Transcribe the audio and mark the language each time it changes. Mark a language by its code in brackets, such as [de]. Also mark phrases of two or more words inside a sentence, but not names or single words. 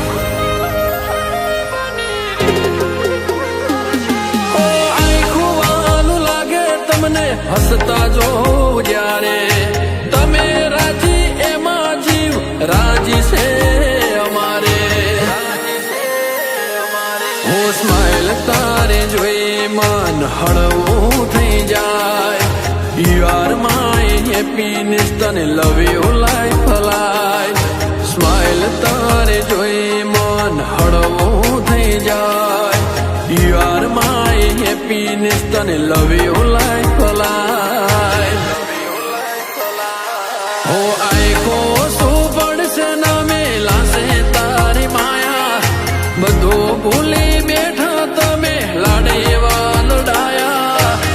[gu] ઓ આખું વાલું લાગે તમને હસતા જોઉં જ્યારે તમે રાજી એમાં જીવ રાજી છે અમારે હું સ્માઈલ તારે જોઈ મન હળવું થઈ જાય [en] You are my happiness, [gu] તને [en] love you life alive. [gu] Smile તારે જોઈ મન હળવું થઈ જાય. [en] You are my happiness, તને love you life alive. [gu] હો આખો શું પડશે ના મેલાશે તારી માયા બધું ભૂલી બેઠા તમે લાડે એવા લડાયા